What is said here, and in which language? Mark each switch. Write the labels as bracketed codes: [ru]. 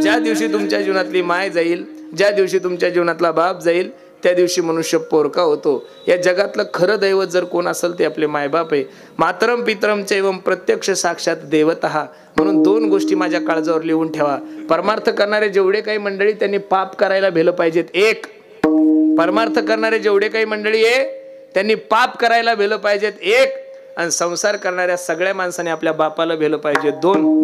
[mr] ज्या दिवशी तुमच्या जीवनातली माय जाईल, ज्या दिवशी तुमच्या जीवनातला बाप जाईल त्या दिवशी मनुष्य पोरका होतो. या जगातलं खरं दैवत जर कोण असेल ते आपले मायबाप आहे. [sa] मातरम पितरम चैवम प्रत्यक्ष साक्षात देवतः. [mr] म्हणून दोन गोष्टी माझ्या काळजावर लिहून ठेवा. परमार्थ करणारे जेवढे काही मंडळी त्यांनी पाप करायला भेलं पाहिजेत, एक. परमार्थ करणारे जेवढे काही मंडळी आहे त्यांनी पाप करायला भेलं पाहिजेत, एक. आणि संसार करणाऱ्या सगळ्या माणसाने आपल्या बापाला भेलं पाहिजे, दोन.